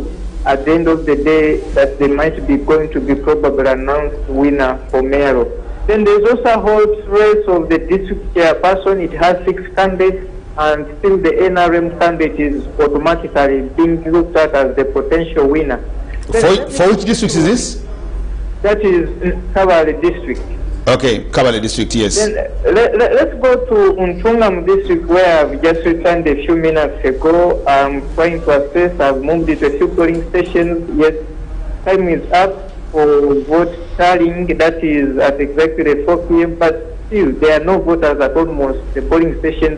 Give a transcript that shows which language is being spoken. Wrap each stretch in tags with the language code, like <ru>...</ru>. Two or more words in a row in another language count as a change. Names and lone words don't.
<en>At the end of the day, that they might be going to be probably announced winner for mayor. Then there's also a whole race of the district chairperson. It has 6 candidates. And still the NRM candidate is automatically being looked at as the potential winner. For which district is this? That is Kabale district. Okay, Kabale district, yes. Then let's go to Untungam district, where I've just returned a few minutes ago. I'm trying to assess. I've moved it to a few polling stations. Yes, time is up for vote tallying. That is at exactly 4 p.m. But still, there are no voters at almost the polling stations.</en>